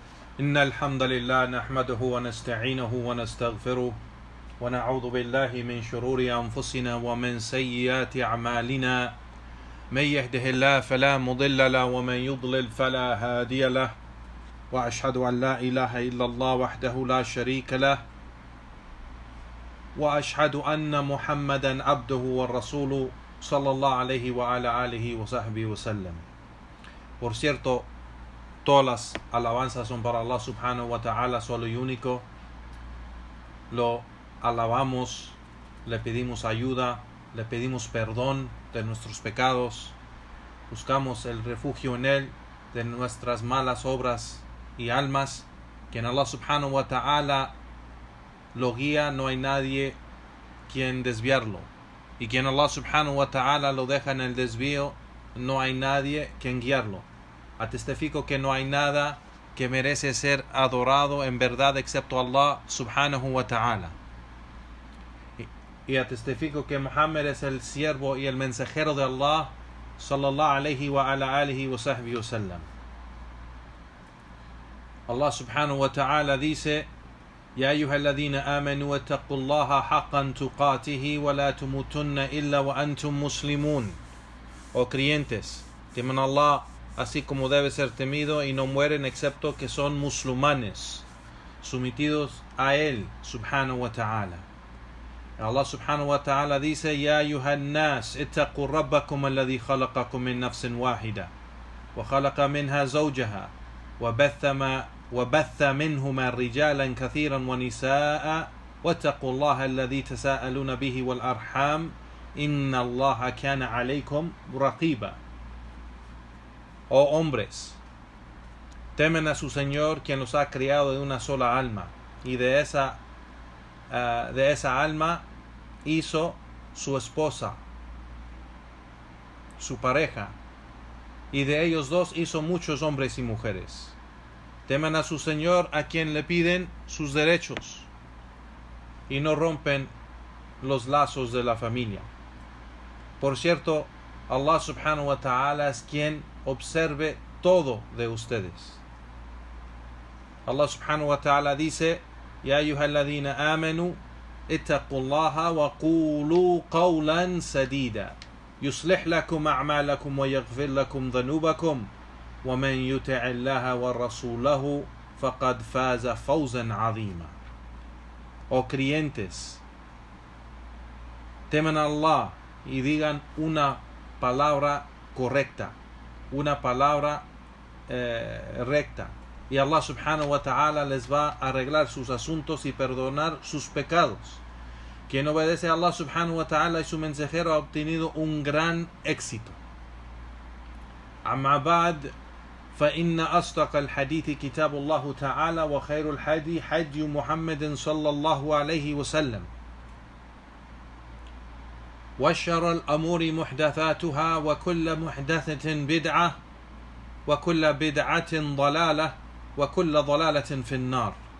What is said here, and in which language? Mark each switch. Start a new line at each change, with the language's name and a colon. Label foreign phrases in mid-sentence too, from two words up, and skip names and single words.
Arabic: إن الحمد لله نحمده ونستعينه ونستغفره ونعوذ بالله من شرور أنفسنا ومن سيئات أعمالنا من يهده الله فلا مضل له ومن يضلل فلا هادي له وأشهد أن لا إله إلا الله وحده لا شريك له وأشهد أن محمدا عبده والرسول صلى الله عليه وعلى آله وصحبه وسلم.
Spanish: Por cierto, todas las alabanzas son para
Arabic: الله سبحانه وتعالى,
Spanish: solo y único. Lo alabamos, le pedimos ayuda, le pedimos perdón de nuestros pecados, buscamos el refugio en Él de nuestras malas obras y almas. Quien
Arabic: الله سبحانه وتعالى
Spanish: lo guía, no hay nadie quien desviarlo. Y quien
Arabic: الله سبحانه وتعالى
Spanish: lo deja en el desvío, no hay nadie quien guiarlo. Atestifico que no hay nada que merece ser adorado en verdad excepto
Arabic: الله سبحانه وتعالى.
Spanish: Y atestifico que Muhammad es el siervo y el mensajero de Allah
Arabic: صلى الله عليه وعلى آله وصحبه وسلم. الله سبحانه وتعالى dice: يا أيها الذين آمنوا اتقوا الله حق تقاته ولا تموتن إلا وأنتم مسلمون.
Spanish: Oh creyentes, teman a Allah así como debe ser temido y no mueren excepto que son musulmanes, sometidos a Él
Arabic: سبحانه وتعالى. الله سبحانه وتعالى dice: يا أيها الناس اتقوا ربكم الذي خلقكم من نفس واحدة وخلق منها زوجها وبث منهما رجالا كثيرا ونساء واتقوا الله الذي تساءلون به والأرحام إن الله كان عليكم رقيبا.
Spanish: Oh hombres, temen a su Señor, quien los ha criado de una sola alma, y de esa alma hizo su esposa, su pareja, y de ellos dos hizo muchos hombres y mujeres. Teman a su Señor, a quien le piden sus derechos y no rompen los lazos de la familia. Por cierto,
Arabic: الله سبحانه وتعالى
Spanish: es quien observe todo de ustedes.
Arabic: الله سبحانه وتعالى dice: يا أيها الذين آمنوا اتقوا الله وقولوا قولا سديدا يصلح لكم أعمالكم ويغفر لكم ذنوبكم ومن يطع الله ورسوله فقد فاز فوزا عظيما.
Spanish: Oh creyentes, teman a Allah y digan una palabra correcta, una palabra recta, y
Arabic: الله سبحانه وتعالى
Spanish: les va a arreglar sus asuntos y perdonar sus pecados. Quien obedece a
Arabic: الله سبحانه وتعالى
Spanish: y su mensajero ha obtenido un gran éxito.
Arabic: أما بعد, فإن أصدق الحديث كتاب الله تعالى وخير الهدي هدي محمد صلى الله عليه وسلم وشر الأمور محدثاتها وكل محدثة بدعة وكل بدعة ضلالة وكل ضلالة في النار.